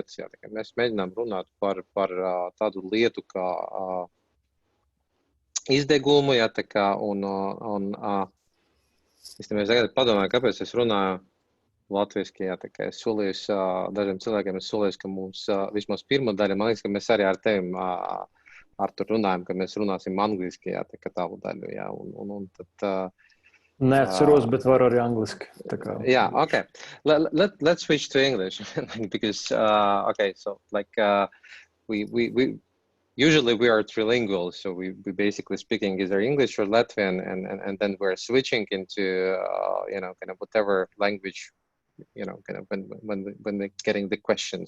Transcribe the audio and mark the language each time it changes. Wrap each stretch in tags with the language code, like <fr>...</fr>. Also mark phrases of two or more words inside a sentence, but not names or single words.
<lv>Jā, tā kā mēs mēģinām runāt par tādu lietu kā izdegumu, jā, tā kā, es tagad padomāju, kāpēc es runāju latviski, jā, tā kā es solīju dažiem cilvēkiem, ka mums vismaz pirmā daļa, man liekas, ka mēs arī ar tevi, Artur, runājam, ka mēs runāsim angliski, jā, tā kā tavu daļu, jā, un tad... Neatceros, bet varu arī angliski, tā kā...</lv> <en>Yeah, okay. Let's switch to English, because, okay, so, like, we usually we are trilingual, so we basically speaking either English or Latvian, and then we're switching into you know, kind of whatever language, you know, kind of when they're getting the questions.</en>